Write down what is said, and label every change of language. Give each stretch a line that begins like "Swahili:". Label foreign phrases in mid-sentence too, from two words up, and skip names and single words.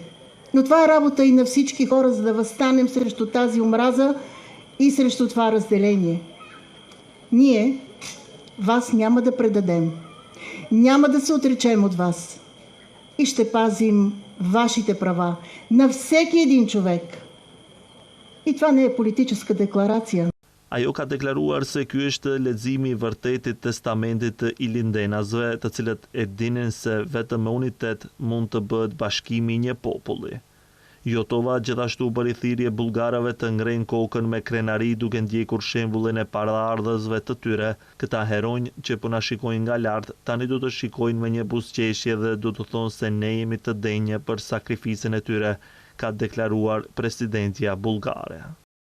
Bulgarian: Но това е работа и на всички хора, за да възстанем срещу тази омраза и срещу това разделение. Ние вас няма да предадем. Няма да се отречем от вас. И ще пазим вашите права на всеки един човек. И това не е политическа декларация.
Albanian: Ajo ka deklaruar se ky është leximi i vërtetit testamentit të ilindenasve, të cilët e dinin se vetëm me unitet mund të bëhet bashkimi i një populli. Jotova gjithashtu bëri thirrje bullgarëve të ngrenë kokën me krenari duke ndjekur shembullin e paraardhësve të tyre, këta heronj që po na shikojnë nga lart, tani do të shikojnë me një buzëqeshje dhe do të thonë se ne jemi të denjë për sakrificën e tyre, ka deklaruar presidentja bullgare.